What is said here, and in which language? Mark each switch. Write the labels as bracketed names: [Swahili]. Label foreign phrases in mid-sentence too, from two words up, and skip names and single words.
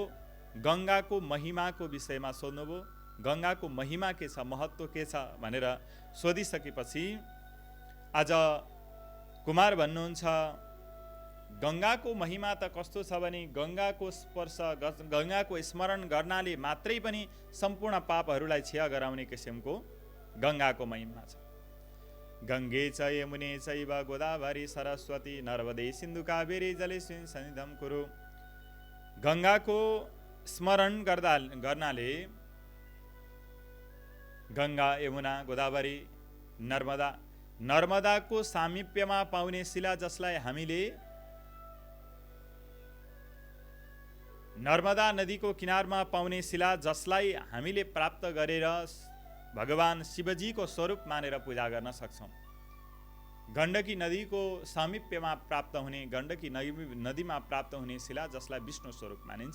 [Nepali] गङ्गाको महिमाको विषयमा सोध्नुभयो। गङ्गाको महिमा के छ, महत्त्व के छ भनेर सोधिसकेपछि आज कुमार भन्नुहुन्छ, गङ्गाको महिमा त कस्तो छ भने गङ्गाको स्पर्श, गङ्गाको स्मरण गर्नाले मात्रै पनि सम्पूर्ण पापहरूलाई क्षय गराउने किसिमको गङ्गाको महिमा छ। [Sanskrit] गङ्गे च यमुने चैव गोदावरी सरस्वती नर्मदे सिन्धु कावेरी जलेस्मिन् सन्निधं कुरु। [Nepali] गङ्गाको स्मरण गर्नाले गङ्गा, यमुना, गोदावरी, नर्मदाको सामिप्यमा पाउने शिला जसलाई हामीले नर्मदा नदीको किनारमा पाउने शिला जसलाई हामीले प्राप्त गरेर भगवान शिवजीको स्वरूप मानेर पूजा गर्न सक्छौँ। गण्डकी नदीको सामिप्यमा प्राप्त हुने, गण्डकी नदीमा प्राप्त हुने शिला जसलाई विष्णु स्वरूप मानिन्छ।